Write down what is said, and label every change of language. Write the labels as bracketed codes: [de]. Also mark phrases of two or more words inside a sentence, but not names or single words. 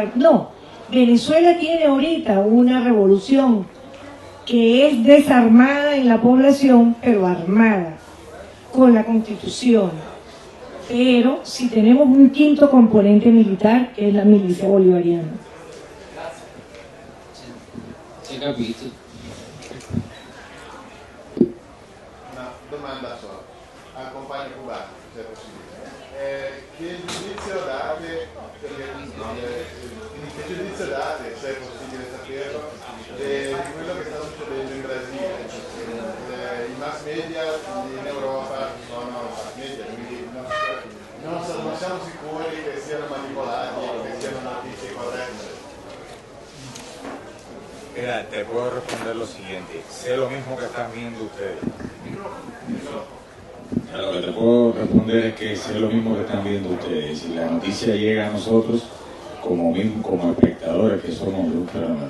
[es] No, Venezuela tiene ahorita una revolución que es desarmada en la población, pero armada, con la Constitución. Pero si tenemos un quinto componente militar, que es la milicia bolivariana. [it] Hai capito? Una domanda solo al compagno cubano, se è possibile. Che giudizio date, che giudizio date, se è possibile saperlo, di quello che sta succedendo in Brasile? I mass media in Europa sono mass media, quindi non siamo sicuri che siano manipolati o che siano notizie corrette. [es] Mira, te puedo responder lo siguiente. Sé lo mismo que están viendo ustedes. Lo que te puedo responder es que sé lo mismo que están viendo ustedes. Si la noticia llega a nosotros como espectadores que somos de un fenómeno.